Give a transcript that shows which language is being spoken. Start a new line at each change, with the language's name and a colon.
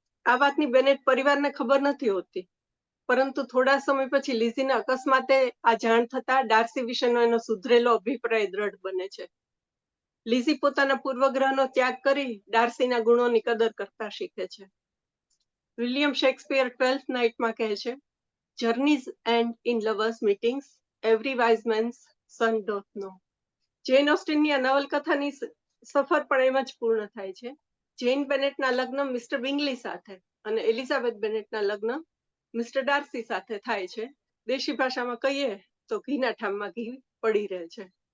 Gujarati: આ વાતની બેનેટ પરિવારને ખબર નથી હોતી, પરંતુ થોડા સમય પછી લીઝીને અકસ્માતે આ જાણ થતા ડાર્સી વિશેનો એનો સુધરેલો અભિપ્રાય દ્રઢ બને છે. લીઝી પોતાના પૂર્વગ્રહનો ત્યાગ કરી ડાર્સીના ગુણોની કદર કરતા શીખે છે. વિલિયમ શેક્સપિયર 12th નાઇટમાં કહે છે,
English: "Journeys end in lovers' meetings, every wise man's son doth know."
Gujarati: જેન ઓસ્ટિનની આ નવલકથાની સફર પણ એમ જ પૂર્ણ થાય છે. જેન બેનેટના લગ્ન મિસ્ટર બિંગલી સાથે અને એલિઝાબેથ બેનેટના લગ્ન મિસ્ટર ડાર્સી સાથે થાય છે. દેશી ભાષામાં કહીએ તો ઘીના ઠામમાં ઘી પડી રહે છે.